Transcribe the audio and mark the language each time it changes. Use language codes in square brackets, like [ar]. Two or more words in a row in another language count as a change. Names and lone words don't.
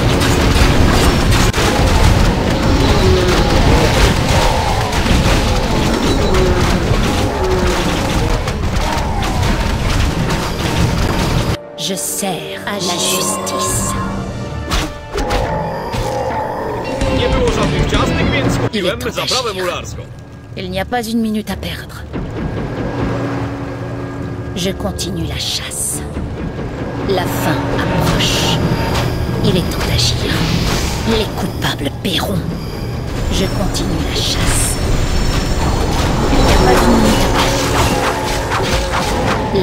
[fr] Je sers à la justice. [pl] Nie było żadnych ciastek, więc kupiłem Ile to zabawę weźmie? mularską. [fr] Il n'y a pas une minute à perdre. Je continue la chasse. La fin approche. Il est temps d'agir. Les coupables paieront. Je continue la chasse. Il n'y a pas une minute à perdre.